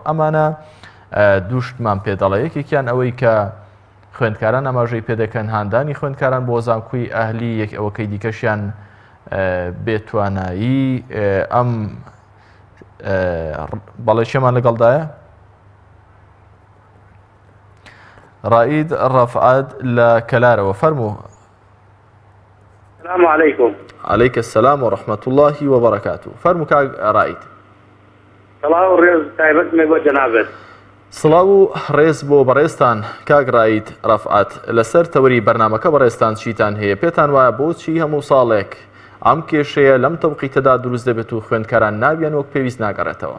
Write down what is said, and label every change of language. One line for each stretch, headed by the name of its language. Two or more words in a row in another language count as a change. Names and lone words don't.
Central Kurdish: ئەمانە دووشتمان پێ دەڵێ، یەکێکیان ئەوەی کە خوێندکاران ئاماژەی پێدەکەن هاندانی خوێندکاران بۆ زانکۆی ئەهلی، یەک ئەوەکەی دیکەشیان بێتوانایی ئەم بەڵێشێمان لەگەڵدایە. ڕائید ڕەفعات لە کەلارەوە فەرموو.
Arabic: السلام عليكم. عليك السلام ورحمة الله وبركاته.
Central Kurdish: فەرموو کاک ڕائید. سڵاو ڕێز تایبەتمێ بۆ جەنابەت. سڵاو و ڕێز بۆ بەڕێستان کاک ڕائید ڕەفعات. لەسەر تەوەری بەرنامەکە بەڕێستان چیتان هەیە؟ پێتان وایە بۆچی هەموو ساڵێک ئەم کێشەیە لەم تەوقیتەدا دروست دەبێت و خوێندکاران ناویان وەک پێویست ناگەڕێتەوە؟